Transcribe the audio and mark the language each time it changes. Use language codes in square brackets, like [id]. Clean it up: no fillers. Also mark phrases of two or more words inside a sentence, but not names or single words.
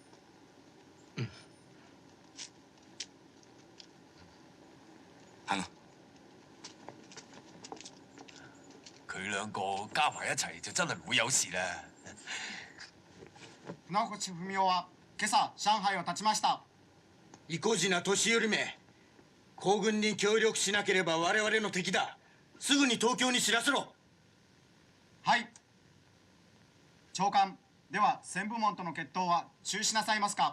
[yue] 行啊！佢兩個加埋一齊就真係唔會有事啦。 [ja] 船越文雄は今朝上海を発ちました。意固地な年寄りめ、皇軍に協力しなければ我々の敵だ。すぐに東京に知らせろ。はい。長官、では旋風門との決闘は中止なさいますか。